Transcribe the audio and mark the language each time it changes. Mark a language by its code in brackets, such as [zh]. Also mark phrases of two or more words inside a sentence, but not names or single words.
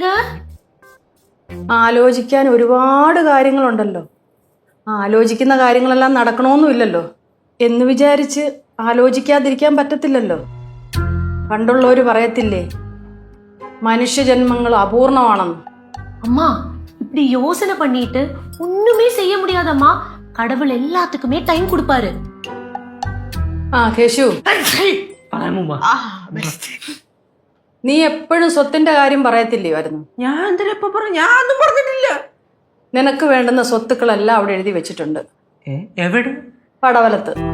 [ml] ആലോചിക്കാൻ ഒരുപാട് കാര്യങ്ങളുണ്ടല്ലോ. ആലോചിക്കുന്ന കാര്യങ്ങളെല്ലാം നടക്കണമെന്നുമില്ലല്ലോ. എന്ന് വിചാരിച്ച് ആലോചിക്കാതിരിക്കാൻ പറ്റത്തില്ലല്ലോ. പണ്ടുള്ളവര് പറയത്തില്ലേ, മനുഷ്യജന്മങ്ങൾ അപൂർണമാണെന്ന്. [ta] அம்மா, இப்படி யோசனை பண்ணிட்டு ஒண்ணுமே செய்ய முடியாதம்மா. கடவுள் எல்லாத்துக்குமே டைம் கொடுப்பாரு. [ml] ആ കേശു, അമ്മൂമ്മ നീ എപ്പോഴും സ്വത്തിന്റെ കാര്യം പറയത്തില്ലയായിരുന്നു. ഞാൻ എന്തിനാ ഇപ്പൊ പറഞ്ഞു? ഞാൻ ഒന്നും പറഞ്ഞിട്ടില്ല. നിനക്ക് വേണ്ടുന്ന സ്വത്തുക്കളെല്ലാം അവിടെ എഴുതി വെച്ചിട്ടുണ്ട്. എവിടെ? പടവലത്ത്.